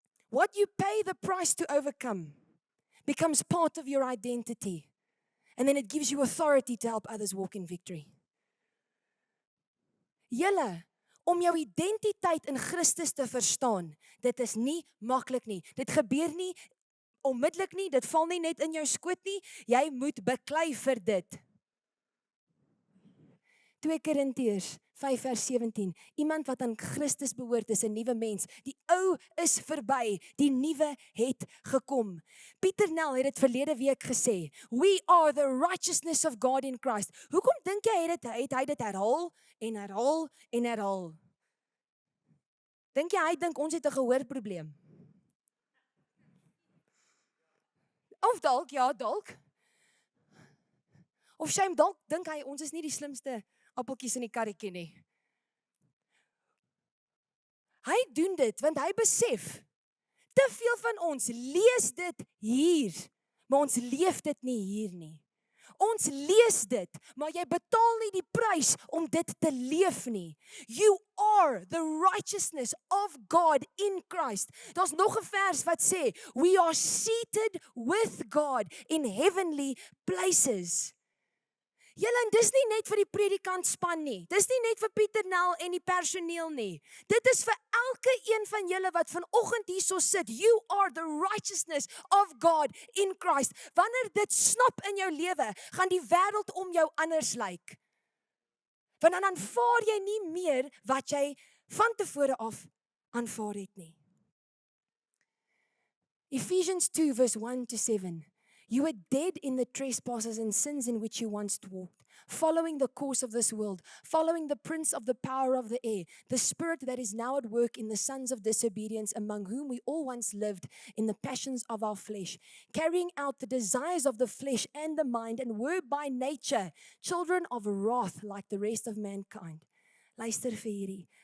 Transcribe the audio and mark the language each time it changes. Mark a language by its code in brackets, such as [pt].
[en] What you pay the price to overcome becomes part of your identity. And then it gives you authority to help others walk in victory. [af] Julle, om jou identiteit in Christus te verstaan, dit is nie maklik nie. Dit gebeur nie onmiddellik nie, dit val nie net in jou skoot nie. Jy moet beklei vir dit. 2 Korintiërs 5:17. Iemand wat aan Christus behoort is 'n nuwe mens. Die ou is verby, die nuwe het gekom. Pieter Nel het dit verlede week gesê. [en] We are the righteousness of God in Christ. [af] Hoekom dink jy het hy dit herhaal en herhaal en herhaal? Dink jy hy dink ons het 'n gehoorprobleem? Of dalk, ja, dalk. Of shame, dalk dink hy ons is nie die slimste appeltjies in die karretjie nie. Hy doen dit want hy besef, te veel van ons lees dit hier, maar ons leef dit nie hier nie. Ons lees dit, maar jy betaal nie die prys om dit te leef nie. [en] You are the righteousness of God in Christ. [af] Daar's nog 'n vers wat sê, [en] we are seated with God in heavenly places. [af] Julle, en dis nie net vir die predikantspan nie. Dis nie net vir Pieter Nel en die personeel nie. Dit is vir elke een van julle wat vanoggend hierso sit. [en] You are the righteousness of God in Christ. [af] Wanneer dit snap in jou lewe, gaan die wêreld om jou anders lyk. Want dan aanvaar jy nie meer wat jy van tevore af aanvaar het nie. [en] Ephesians 2:1-7. You were dead in the trespasses and sins in which you once walked, following the course of this world, following the prince of the power of the air, the spirit that is now at work in the sons of disobedience, among whom we all once lived in the passions of our flesh, carrying out the desires of the flesh and the mind, and were by nature children of wrath like the rest of mankind. [af] Luister vir hierdie.